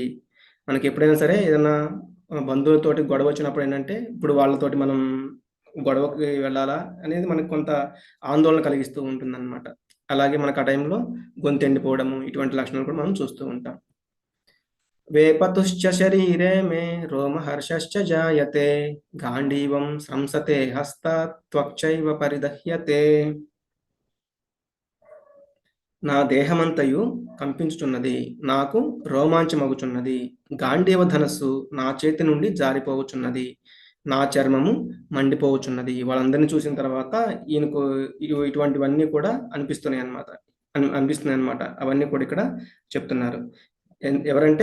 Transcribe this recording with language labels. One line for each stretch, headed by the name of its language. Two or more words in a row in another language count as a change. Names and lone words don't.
Telugu: మనకి ఎప్పుడైనా సరే ఏదైనా బంధువులతోటి గొడవ వచ్చినప్పుడు ఏంటంటే, ఇప్పుడు వాళ్ళతోటి మనం గొడవకి వెళ్ళాలా అనేది మనకు కొంత ఆందోళన కలిగిస్తూ ఉంటుందన్నమాట. అలాగే మనకు ఆ టైంలో గొంతు ఎండిపోవడము, ఇటువంటి లక్షణాలు కూడా మనం చూస్తూ ఉంటాం.
Sanskrit: वेपतुश्च शरीरे मे रोमहर्षश्च जायते गाण्डीवं स्रंसते हस्तात् त्वक्चैव परिदह्यते
Telugu: నా దేహమంతయు కంపించుచున్నది నాకు రోమాంచమగుచున్నది గాంధీవ ధనస్సు నా చేతి నుండి జారిపోవచున్నది నా చర్మము మండిపోవచున్నది వాళ్ళందరినీ చూసిన తర్వాత ఈయనకు ఇటువంటివన్నీ కూడా అనిపిస్తున్నాయి అన్నమాట అనిపిస్తున్నాయి అన్నమాట అవన్నీ కూడా ఇక్కడ చెప్తున్నారు ఎవరంటే